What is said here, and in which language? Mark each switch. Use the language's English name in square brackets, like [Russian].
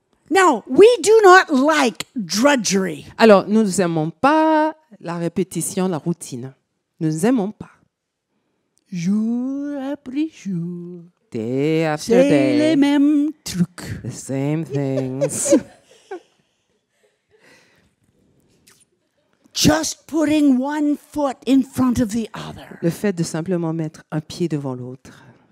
[English] Now, we do not like drudgery. [French] Alors, nous n'aimons pas la répétition, la routine. Nous n'aimons pas. Jour après jour, [English] Day after [French] c'est les [English] day, [French] mêmes trucs. [English] the same things. Just putting one foot in front of the other. [French] Le fait de simplement mettre un pied devant l'autre.